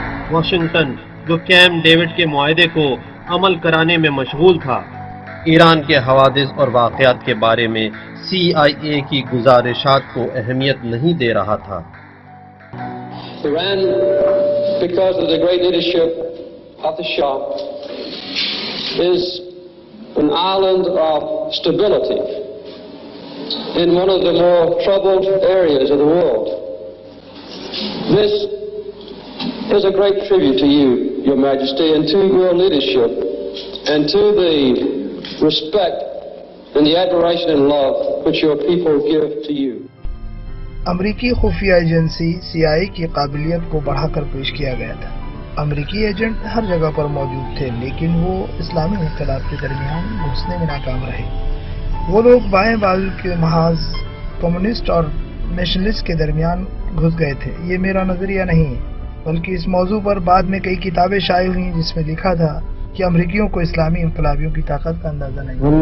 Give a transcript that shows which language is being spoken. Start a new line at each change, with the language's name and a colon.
Urdu: Washington جو camp David کے معاہدے کو عمل کرانے میں مشغول تھا، ایران کے حوادث اور واقعات کے بارے میں CIA کی گزارشات کو اہمیت نہیں دے رہا تھا۔
English: Iran, because of the great leadership of the Shah, is an island of stability in one of the more troubled areas of the world. This is a great tribute to you, Your Majesty, and to your leadership, and to the respect and the admiration and love which your people give to you.
Urdu: امریکی خفیہ agency CIA کی قابلیت کو بڑھا کر پیش کیا گیا تھا۔ امریکی ایجنٹ ہر جگہ پر موجود تھے، لیکن وہ اسلامی انقلاب کے درمیان گھسنے میں ناکام رہے۔ وہ لوگ بائیں بازو کے محاذ کمیونسٹ اور نیشنلسٹ کے درمیان گھس گئے تھے۔ یہ میرا نظریہ نہیں، بلکہ اس موضوع پر بعد میں کئی کتابیں شائع ہوئیں جس میں لکھا تھا کہ امریکیوں کو اسلامی انقلابیوں کی طاقت کا اندازہ نہیں۔